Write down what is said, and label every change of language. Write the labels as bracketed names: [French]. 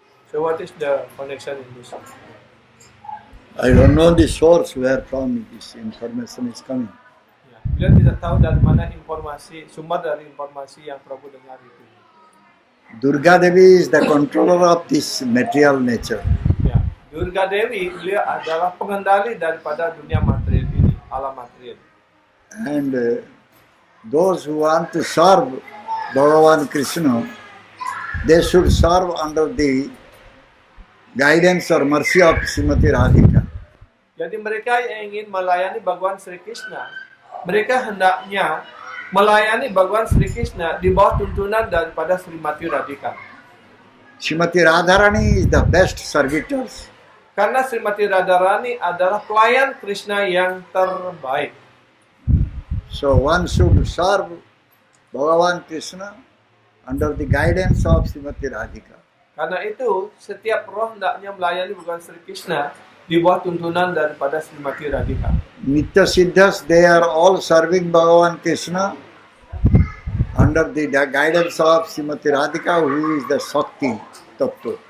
[English] So what is the connection in this? I don't know the source where from this information is coming. [Indonesian] Ya, beliau tidak tahu dari mana sumber dari informasi yang Prabhu dengar itu. [English] Durga Devi is the controller of this material nature. [Indonesian] Ya, Durga Devi beliau adalah pengendali daripada dunia material ini, alam material. [English] And those who want to serve Bhagavan Krishna, they should serve under the guidance or mercy of Srimati Radhika. [Indonesian] Jadi mereka yang ingin melayani Bhagavan Sri Krishna, mereka hendaknya melayani Bhagavan Sri Krishna di bawah tuntunan daripada Srimati Radhika. [English] Srimati Radharani is the best servitors. [Indonesian] Karena Srimati Radharani adalah pelayan Krishna yang terbaik. [English] So one should serve Bhagavan Krishna under the guidance of Srimati Radhika. [Indonesian] Karena itu, setiap roh hendaknya melayani Bhagavan Sri Krishna di bawah tuntunan daripada Srimati Radhika. [English] Nitya Siddhas, they are all serving Bhagavan Krishna under the guidance of Srimati Radhika, who is the Shakti Tattva.